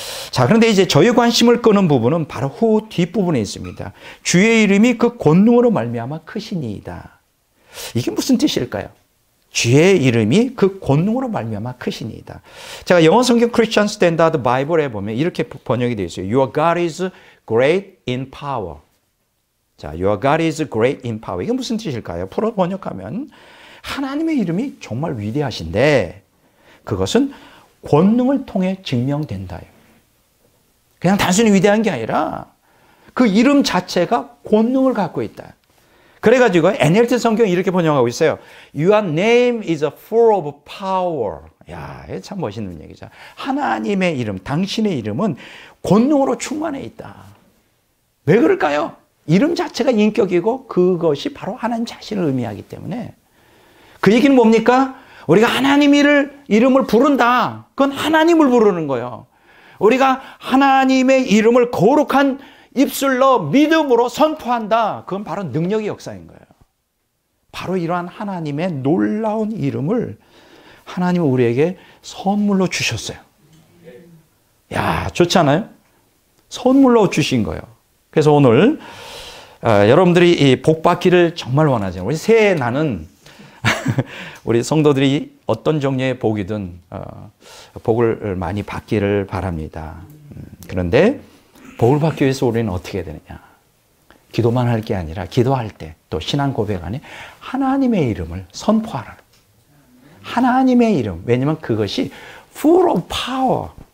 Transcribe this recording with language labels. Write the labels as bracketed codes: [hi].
[ko] 자, 그런데 이제 저희 관심을 끄는 부분은 바로 후 뒷부분에 있습니다. 주의 이름이 그 권능으로 말미암아 크시니이다. 이게 무슨 뜻일까요? 주의 이름이 그 권능으로 말미암아 크시니이다. 제가 영어 성경 크리스천 스탠다드 바이블에 보면 이렇게 번역이 되어 있어요. [en] Your God is great in power. 자, Your God is great in power. [ko] 이게 무슨 뜻일까요? 풀어 번역하면 하나님의 이름이 정말 위대하신데 그것은 권능을 통해 증명된다요. 그냥 단순히 위대한 게 아니라 그 이름 자체가 권능을 갖고 있다. 그래가지고 NLT 성경이 이렇게 번역하고 있어요. [en] Your name is full of power. [ko] 야, 참 멋있는 얘기죠. 하나님의 이름, 당신의 이름은 권능으로 충만해 있다. 왜 그럴까요? 이름 자체가 인격이고 그것이 바로 하나님 자신을 의미하기 때문에. 그 얘기는 뭡니까? 우리가 하나님 이름을 부른다. 그건 하나님을 부르는 거예요. 우리가 하나님의 이름을 거룩한 입술로 믿음으로 선포한다. 그건 바로 능력의 역사인 거예요. 바로 이러한 하나님의 놀라운 이름을 하나님은 우리에게 선물로 주셨어요. 야, 좋잖아요? 선물로 주신 거예요. 그래서 오늘 여러분들이 이 복 받기를 정말 원하잖아요. 우리 새해 나는 우리 성도들이 어떤 종류의 복이든 복을 많이 받기를 바랍니다. 그런데 복을 받기 위해서 우리는 어떻게 해야 되느냐? 기도만 할 게 아니라 기도할 때 또 신앙 고백 안에 하나님의 이름을 선포하라. 하나님의 이름. 왜냐하면 그것이 [en] full of power.